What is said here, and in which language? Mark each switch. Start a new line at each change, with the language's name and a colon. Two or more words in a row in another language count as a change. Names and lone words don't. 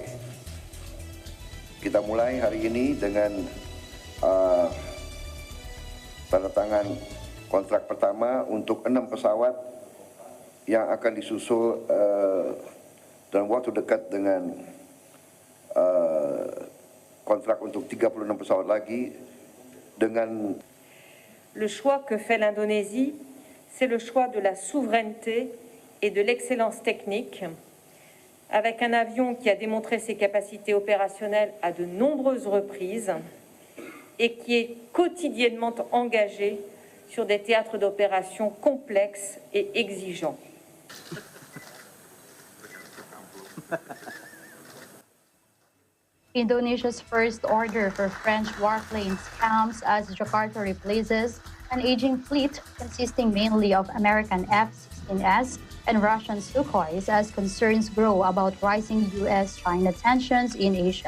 Indonesian: Kita mulai hari ini dengan tanda tangan kontrak pertama untuk 6 pesawat yang akan disusul dalam waktu dekat dengan kontrak untuk 36 pesawat lagi dengan.
French: Le choix que fait l'Indonésie, c'est le choix de la souveraineté et de l'excellence technique, avec un avion qui a démontré ses capacités opérationnelles à de nombreuses reprises et qui est quotidiennement engagé sur des théâtres d'opération complexes et exigeants.
English: Indonesia's first order for French warplanes comes as Jakarta replaces an aging fleet consisting mainly of American F-16s and Russian Sukhois as concerns grow about rising U.S.-China tensions in Asia.